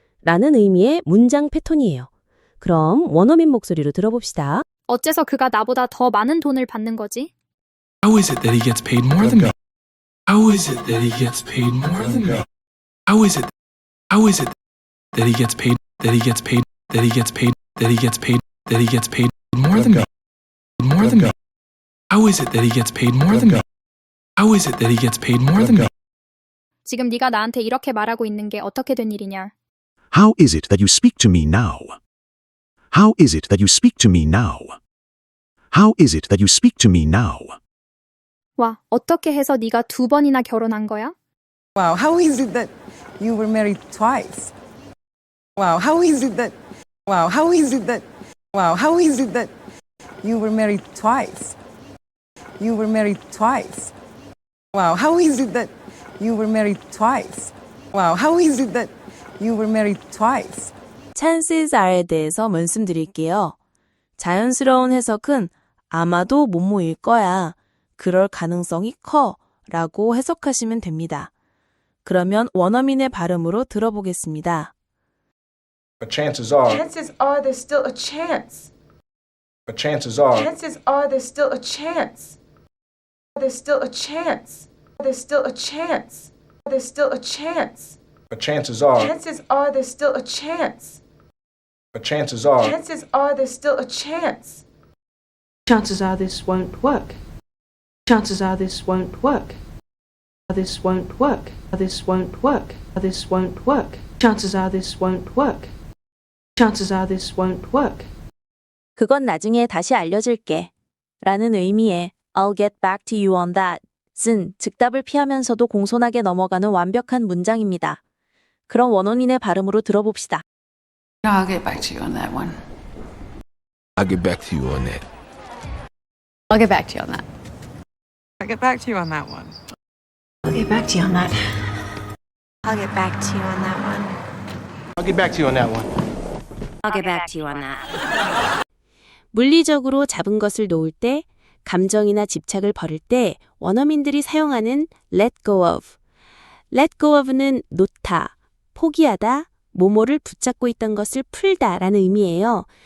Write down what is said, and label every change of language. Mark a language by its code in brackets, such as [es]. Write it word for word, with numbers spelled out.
[ko] 라는 의미의 문장 패턴이에요. 그럼 원어민 목소리로 들어봅시다. 어째서 그가 나보다 더 많은 돈을 받는 거지? [en] How is it that he gets paid more than me? How is it that he gets paid more than me? How is it? How is it that he gets paid? That he gets paid? That he gets paid? That he gets paid? That he gets paid more than me? More than me? How is it that he gets paid more than me? How is it that he gets paid more than me? [ko] 지금 네가 나한테 이렇게 말하고 있는 게 어떻게 된 일이냐? [en] How is it that you speak to me now? How is it that you speak to me now? How is it that you speak to me now? [ko] 와, 어떻게 해서 네가 두 번이나 결혼한 거야? [en] Wow, how is it that you were married twice? Wow, how is it that Wow, how is it that Wow, how is it that you were married twice? You were married twice. Wow, how is it that you were married twice? Wow, how is it that you were married twice? Chances are [ko] 에 대해서 말씀드릴게요. 자연스러운 해석은 아마도 뭐뭐일 거야. 그럴 가능성이 커. 라고 해석하시면 됩니다. 그러면 원어민의 발음으로 들어보겠습니다. [en] But chances are Chances are there's still a chance. But chances are Chances are there's still a chance. There's still a chance. There's still a chance. There's still a chance. But chances are Chances are there's still a chance. But chances are Chances are there's still a chance. Chances are this won't work. Chances are this won't work. This won't work. This won't work. This won't work. Chances are this won't work. Chances are this won't work. [ko] 그건 나중에 다시 알려줄게. 라는 의미의 [en] I'll get back to you on that. [ko] 쓴 즉답을 피하면서도 공손하게 넘어가는 완벽한 문장입니다. 그럼 원어민의 발음으로 들어봅시다. [en] I'll get back to you on that one. I'll get back to you on that. I'll get back to you on that. I'll get back to you on that one. I'll get back to you on that. I'll get back to you on that one. I'll get back to you on that one. I'll get back to you on that. [ko] 물리적으로 잡은 것을 놓을 때, 감정이나 집착을 버릴 때 원어민들이 사용하는 [en] let go of. let go of [ko] 는 놓다, 포기하다, 뭐뭐를 붙잡고 있던 것을 풀다라는 의미예요.